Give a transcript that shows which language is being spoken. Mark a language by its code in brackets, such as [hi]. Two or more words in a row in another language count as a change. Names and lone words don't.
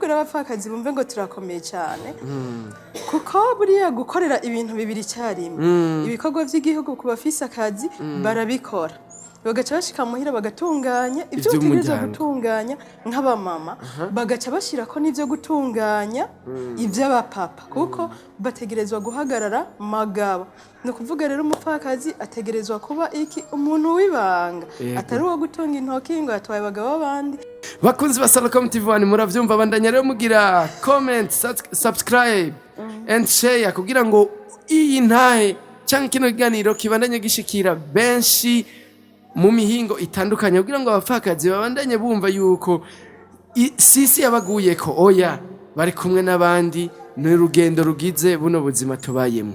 [rn] rero abapfakazi bumve ngo turakomeye cyane kuko buriya gukorera ibintu bibiri cyarimwe ibikorwa by'igihugu ku bafise akazi barabikora bagaca bashika muhira bagatunganya ibyo bategerezwa gutunganya nk'abamama bagaca bashirako n'ibyo gutunganya iby'abapapa kuko bategerezwa guhagarara magabo no kuvuga rero umupfakazi ategerezwa kuba iki umuntu wibanga atari uwo gutunga intoki ngo yatwaye abagabo abandi bakunzi ba Salacom TV muravyumva bandanya rero mugira [en] comment subscribe and share [rn] kugira ngo iyi ntahe cyangwa kino kiganiro kibandanye gishikira benshi mu mihingo itandukanye kugira ngo abapfakazi babandanye bumva yuko sisi yabaguye ko oya bari kumwe n'abandi ni urugendo rugize buno buzima tubayemo.